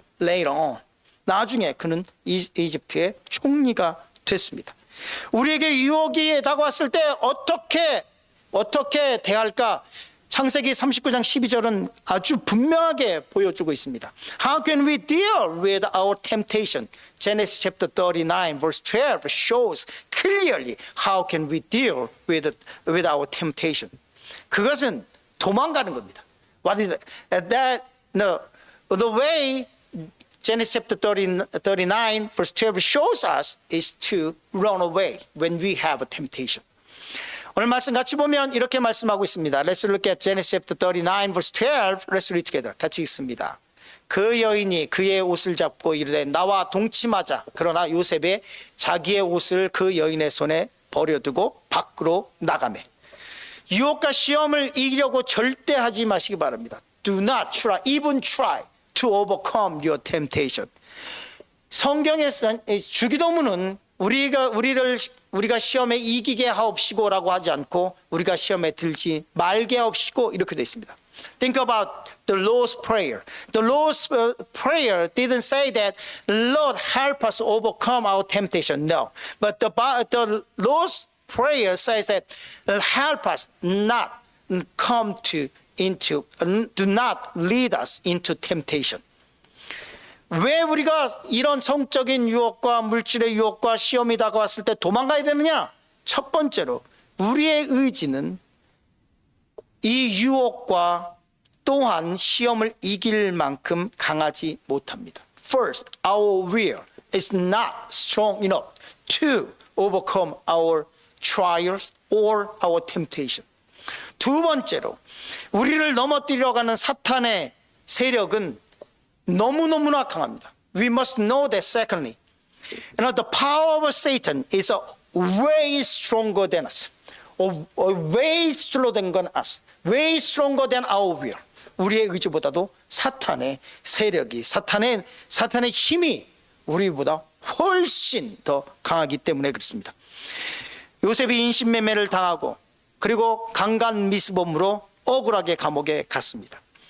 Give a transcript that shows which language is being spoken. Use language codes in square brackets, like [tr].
[en] Later on, [ko] 나중에 그는 이집트의 총리가 됐습니다. 우리에게 유혹이 다가왔을 때 어떻게 대할까? 창세기 39장 12절은 아주 분명하게 보여주고 있습니다. [en] How can we deal with our temptation? Genesis chapter 39 verse 12 shows clearly how can we deal with our temptation. [ko] 그것은 도망가는 겁니다. [en] What is that? No, the way Genesis chapter 39 verse 12 shows us is to run away when we have a temptation. [ko] 오늘 말씀 같이 보면 이렇게 말씀하고 있습니다. [en] Let's look at Genesis chapter 39 verse 12. Let's read together. [ko] 같이 읽습니다. 그 여인이 그의 옷을 잡고 이르되 나와 동침하자. 그러나 요셉이 자기의 옷을 그 여인의 손에 버려두고 밖으로 나가매. 유혹과 시험을 이기려고 절대 하지 마시기 바랍니다. [en] Do not try, even try to overcome your temptation. [ko] 성경의 주기도문은 우리가 시험에 이기게 하옵시고라고 하지 않고 우리가 시험에 들지 말게 하옵시고 이렇게 되어 있습니다. [en] Think about the Lord's Prayer. The Lord's Prayer didn't say that Lord help us overcome our temptation. No, but the Lord's Prayer says that help us not do not lead us into temptation. [ko] 왜 우리가 이런 성적인 유혹과 물질의 유혹과 시험이 다가왔을 때 도망가야 되느냐? 첫 번째로 우리의 의지는 이 유혹과 또한 시험을 이길 만큼 강하지 못합니다. [en] First, our will is not strong enough to overcome our trials or our temptation. [ko] 두 번째로 우리를 넘어뜨리려고 하는 사탄의 세력은 너무너무나 강합니다. [en] We must know that secondly, the power of Satan is way stronger than us. Way stronger than us. Way stronger than our will. [ko] 우리의 의지보다도 사탄의 세력이, 사탄의 힘이 우리보다 훨씬 더 강하기 때문에 그렇습니다. 요셉이 인신매매를 당하고 그리고 강간 미수범으로 억울하게 감옥에 갔습니다.